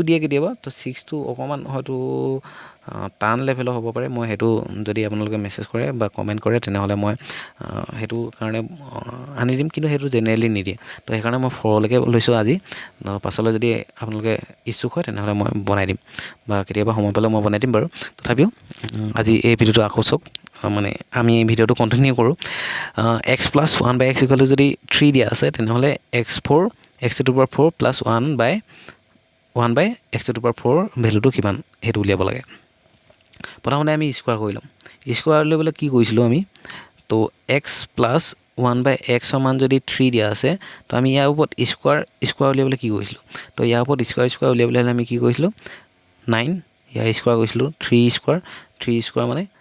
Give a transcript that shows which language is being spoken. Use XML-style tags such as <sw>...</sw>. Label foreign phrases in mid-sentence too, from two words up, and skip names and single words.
<as>দিয়ে কেতিয়াবা তো 6টো অকণমান হয়তো টান লেভেলৰ হ'ব পাৰে মই সেইটো যদি আপোনালোকে মেছেজ কৰে বা কমেণ্ট কৰে তেনেহ'লে মই সেইটো কাৰণে আনি দিম কিন্তু সেইটো জেনেৰেলি নিদিয়ে তো সেইকাৰণে মই 4লৈকে লৈছোঁ আজি পাছলৈ যদি আপোনালোকে ইচ্ছুক হয় তেনেহ'লে মই বনাই দিম বা কেতিয়াবা সময় পালে মই বনাই দিম বাৰু তথাপিও আজি এই ভিডিঅ'টো আকৌ চাওক মানে আমি এই ভিডিঅ'টো কণ্টিনিউ কৰোঁ</as> <en>x plus 1 by x equal to</en> <as>যদি 3 দিয়া আছে তেনেহ'লে</as> <en>x4 x to the power 4 plus 1 by x to the power 4</en> <as>ভেলুটো কিমান সেইটো উলিয়াব লাগে প্ৰথমতে আমি স্কোৱাৰ কৰি ল'ম স্কোৱাৰ উলিয়াবলৈ কি কৰিছিলোঁ আমি তো</as> <en>x plus 1 by x</en> <as>ৰ মান যদি 3 দিয়া আছে তো আমি ইয়াৰ ওপৰত স্কোৱাৰ উলিয়াবলৈ কি কৰিছিলোঁ তো ইয়াৰ ওপৰত স্কোৱাৰ উলিয়াবলৈ হ'লে আমি কি কৰিছিলোঁ 9 ইয়াৰ স্কোৱাৰ কৰিছিলোঁ 3 স্কোৱাৰ মানে</as>